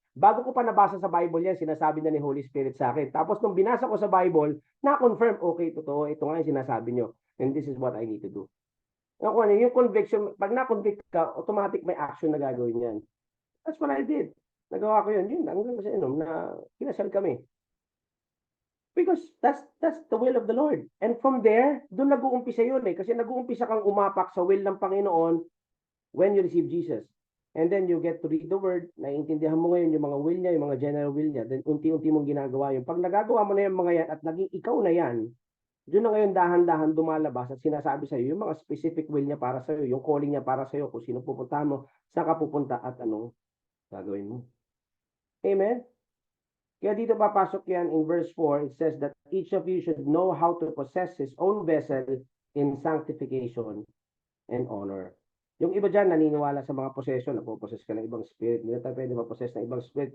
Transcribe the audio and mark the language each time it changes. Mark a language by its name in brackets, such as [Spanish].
[Filipino] Bago ko pa nabasa sa Bible yan, sinasabi na ni Holy Spirit sa akin. Tapos nung binasa ko sa Bible, na-confirm, okay, totoo, ito nga yung sinasabi nyo. [English] And this is what I need to do. [Filipino] Yung conviction, pag na-convict ka, automatic may action na gagawin yan. [English] That's what I did. [Filipino] Nagawa ko yun. Yun lang, na kinasal kami. [English] Because that's the will of the Lord. And from there, [Filipino] doon nag-uumpisa yun eh. Kasi nag-uumpisa kang umapak sa will ng Panginoon [English] when you receive Jesus. And then you get to read the word, [Filipino] naiintindihan mo ngayon yung mga will niya, yung mga general will niya, then unti-unti mong ginagawa yun. Pag nagagawa mo na yung mga yan at naging ikaw na yan, doon na ngayon dahan-dahan lumalabas at sinasabi sa iyo yung mga specific will niya para sa iyo, yung calling niya para sa iyo, kung sino pupunta mo, saan ka pupunta at anong gagawin mo. Amen? Kaya dito papasok yan [English] in verse 4, it says that each of you should know how to possess his own vessel in sanctification and honor. [Filipino] Yung iba dyan naniniwala sa mga possession, napoposes ka ng ibang spirit, hindi na tayo pwede mapossess ng ibang spirit.